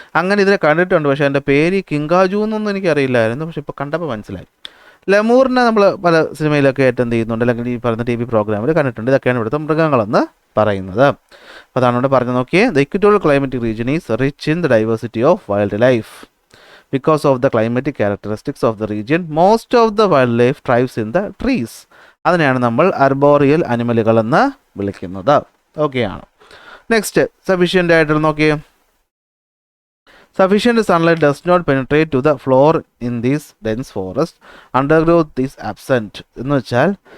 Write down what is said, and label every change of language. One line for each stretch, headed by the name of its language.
Malayalam: അങ്ങനെ ഇതിനെ കണ്ടിട്ടുണ്ട്, പക്ഷേ എൻ്റെ പേര് കിങ്കാജു എന്നൊന്നും എനിക്കറിയില്ലായിരുന്നു. പക്ഷേ ഇപ്പോൾ കണ്ടപ്പോൾ മനസ്സിലായി. ലെമൂറിനെ നമ്മൾ പല സിനിമയിലൊക്കെ അറ്റൻഡ് ചെയ്യുന്നുണ്ട്, അല്ലെങ്കിൽ ഈ പറയുന്ന TV പ്രോഗ്രാമിൽ കണ്ടിട്ടുണ്ട്. ഇതൊക്കെയാണ് ഇവിടുത്തെ മൃഗങ്ങളെന്ന് പറയുന്നത്. അപ്പോൾ അതാണ് ഇവിടെ പറഞ്ഞു നോക്കിയേ.
English: The equatorial climatic region is rich in the diversity of wild life. Because of the climatic characteristics of the region, most of the wildlife thrives in the trees.
Malayalam: അതിനെയാണ് നമ്മൾ അർബോറിയൽ അനിമലുകൾ എന്ന് വിളിക്കുന്നത്. ഓക്കെയാണ്. നെക്സ്റ്റ് സഫീഷ്യൻ്റ് ആയിട്ട് നോക്കിയേ.
English: Sufficient sunlight does not penetrate to the floor in this dense forest. Undergrowth is absent.
Malayalam: എന്ന് വെച്ചാൽ